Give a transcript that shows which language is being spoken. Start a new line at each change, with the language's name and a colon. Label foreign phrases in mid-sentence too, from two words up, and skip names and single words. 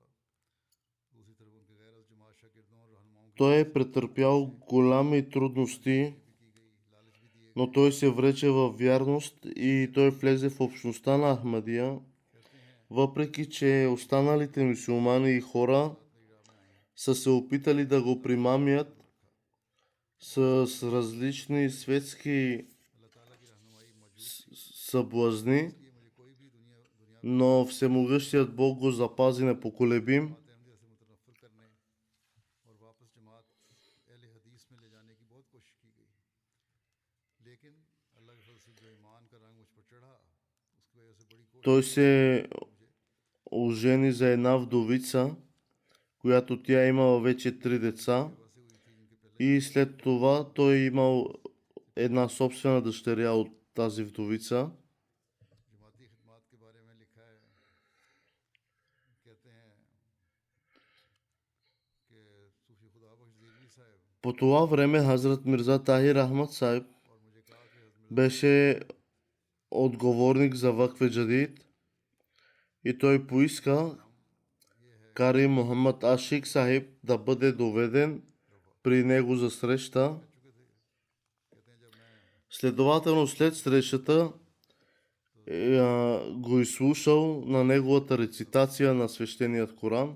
Urdu: دوسری طرف ان کے غیر جماعت شاگردوں اور رہنماؤں کی
Bulgarian: Той е претърпял голями трудности,
Urdu: بھی کی گئی، لالچ بھی دیے
Bulgarian: но той се врече във вярност и той влезе в общността на Ахмадия,
Urdu: کہتے ہیں
Bulgarian: въпреки че останалите мюсюлмани и хора
Urdu: میری راہ میں آئے,
Bulgarian: са се опитали да го примамят с различни светски
Urdu: اللہ تعالیٰ کی رہنمائی موجود تھی,
Bulgarian: съблазни,
Urdu: اس لیے مجھے کوئی بھی دنیا
Bulgarian: но Всемогъщият Бог го запази непоколебим.
Urdu: جماعت احمدیہ سے متنفر کرنے اور واپس جماعت اہل حدیث میں لے جانے کی بہت کوشش کی گئی.
Bulgarian: Той се ожени за една вдовица, която тя имала вече 3 деца, и след това той имал една собствена дъщеря от тази вдовица.
Urdu: جماعتی خدمت کے بارے میں لکھا ہے، کہتے ہیں کہ صوفی خدا بخش دلوی صاحب
Bulgarian: По това време Хазрат Мирза Тахир Ахмад Сайб
Urdu: اور مجھے کہا کہ حضرت
Bulgarian: беше отговорник за Вакфе Джадид и той поиска Кари Мухаммад Ашик Сахиб да бъде доведен при него за среща. Следователно след срещата го изслушал на неговата рецитация на свещеният Коран.